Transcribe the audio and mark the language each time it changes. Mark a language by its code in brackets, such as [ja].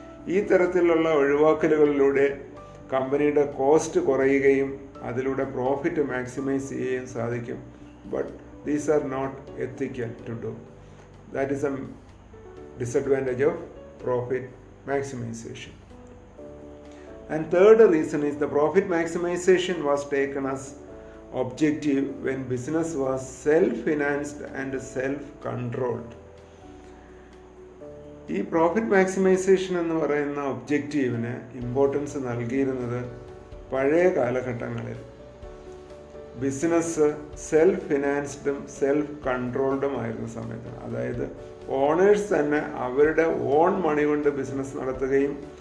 [ml] ഈ തരത്തിലുള്ള ഒഴിവാക്കലുകളിലൂടെ കമ്പനിയുടെ കോസ്റ്റ് കുറയുകയും അതിലൂടെ പ്രോഫിറ്റ് മാക്സിമൈസ് ചെയ്യുകയും സാധിക്കും. [en] But these are not ethical to do. That is a disadvantage of profit maximization. And third reason is the profit maximization was taken as objective when business was self-financed and self-controlled. [ml] ഈ profit maximisation എന്ന് പറയുന്ന ഒബ്ജക്റ്റീവിന് importance നൽകിയിരുന്നത് പഴയ കാലഘട്ടങ്ങളിൽ business self ഫിനാൻസ്ഡും self കൺട്രോൾഡും ആയിരുന്ന സമയത്ത്, അതായത് owners തന്നെ അവരുടെ ഓൺ മണി കൊണ്ട് ബിസിനസ് നടത്തുകയും